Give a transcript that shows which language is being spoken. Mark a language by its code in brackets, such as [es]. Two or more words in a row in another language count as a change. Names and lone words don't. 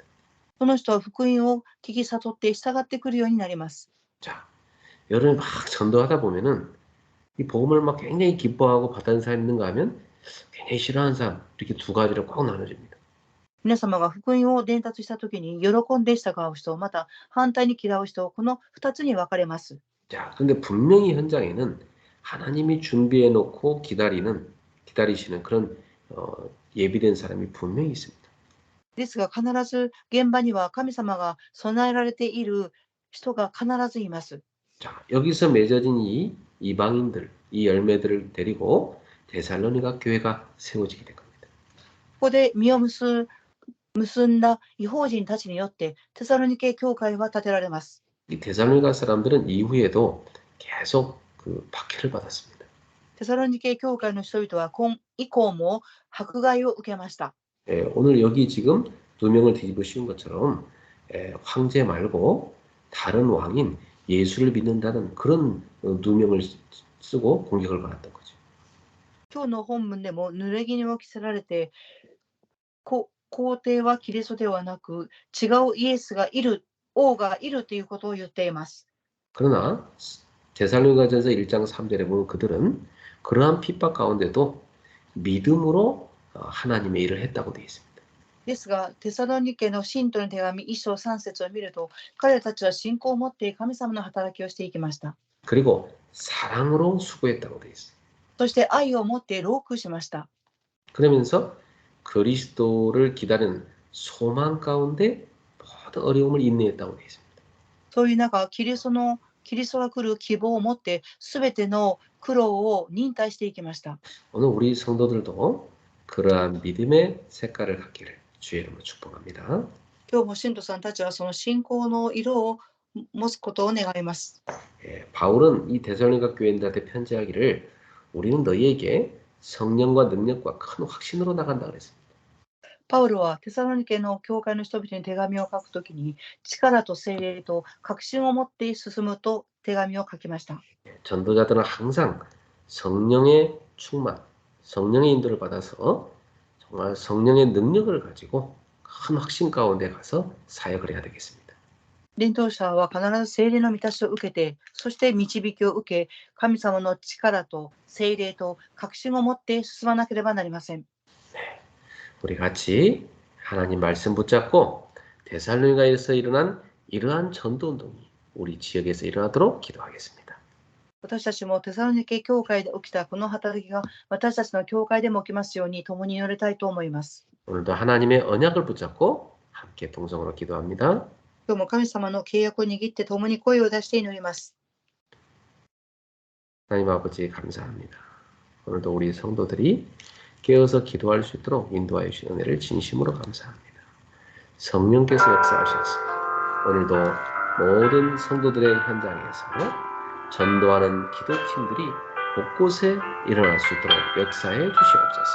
[ja] その人は福音を聞き悟って従ってくるようになります。 [ko] 자, 여러분 막 전도하다 보면은 이 복음을 막 굉장히 기뻐하고 받아들이는 사람이 있는가 하면 굉장히 싫어하는 사람 이렇게 두 가지로 꼭 나눠집니다. [ja] 皆様が福音を伝達したときに喜んで従う人、また反対に嫌う人、この2つに分かれます。 [ko] 자, 근데 분명히 현장에는 하나님이 준비해 놓고 기다리시는 그런 예비된 사람이 분명히 있습니다. [ja] ですが必ず現場には神様が備えられている人が必ずいます。 [ko] 자, 여기서 맺어진 이 이방인들, 이 열매들을 데리고 데살로니가 교회가 세워지게 된 겁니다. [ja] ここで実を結んだ異邦人たちによってテサロニケ教会は建てられます。 [ko] 이 데살로니가 사람들은 이후에도 계속 그 박해를 받았습니다. [ja] テサロニケ教会の人々は今以降も迫害を受けました。 [ko] 오늘 여기 지금 두 명을 뒤집어 씌운 것처럼 황제 말고 다른 왕인 예수를 믿는다는 그런 누명을 쓰고 공격을 받았던 거죠. [ja] 今日の本文でも濡れ衣を着せられて、皇帝はキリストではなく違うイエスがいる、王がいるということを言っています。 [ko] 그러나 데살로니가전서 1장 3절에 보면 그들은 그러한 핍박 가운데도 믿음으로 하나님의 일을 했다고 되어 있습니다. [ja] ですが、テサロニケの信徒の手紙1章3節を見ると、彼たちは信仰を持って神様の働きをしていきました。 [ko] 그리고 사랑으로 수고했다고 되어 있어요. [ja] そして愛を持ってロークしました。 [ko] 그러면서 그리스도를 기다리는 소망 가운데 모든 어려움을 인내했다고 되어 있습니다. [ja] そういう中、キリストが来る希望を持って、すべての苦労を忍耐していきました。 [ko] 오늘 우리 성도들도 그러한 믿음의 색깔을 갖기를 주의 이름으로 축복합니다. [ja] 今日も信徒さんたちはその信仰の色を持つことを願います。 [ko] 바울은 이 데살로니가 교인들한테 편지하기를 우리는 너희에게 성령과 능력과 큰 확신으로 나간다 그랬습니다. [ja] パウロはテサロニケの教会の人々に手紙を書くときに、力と聖霊と確信を持って進むと手紙を書きました。 [ko] 전도자들은 항상 성령의 충만, 성령의 인도를 받아서 정말 성령의 능력을 가지고 큰 확신 가운데 가서 사역을 해야 되겠습니다. [ja] 伝道者は必ず聖霊の満たしを受けて、そして導きを受け、神様の力と聖霊と確信を持って進まなければなりません。 [ko] 우리 같이 하나님 말씀 붙잡고 데살로니가에서 일어난 이러한 전도 운동이 우리 지역에서 일어나도록 기도하겠습니다. [ja] 私たちもテサロニケ教会で起きたこの働きが私たちの教会でも起きますように共に祈りたいと思います。 [ko] 오늘도 하나님의 언약을 붙잡고 함께 동성으로 기도합니다. [ja] 今日も神様の契約を握って共に声を出して祈ります。 [ko] 하나님 아버지 감사합니다. 오늘도 우리 성도들이 깨어서 기도할 수 있도록 인도하여 주신 은혜를 진심으로 감사합니다. 성령께서 역사하셨습니다. 오늘도 모든 성도들의 현장에서 전도하는 기도팀들이 곳곳에 일어날 수 있도록 역사해 주시옵소서.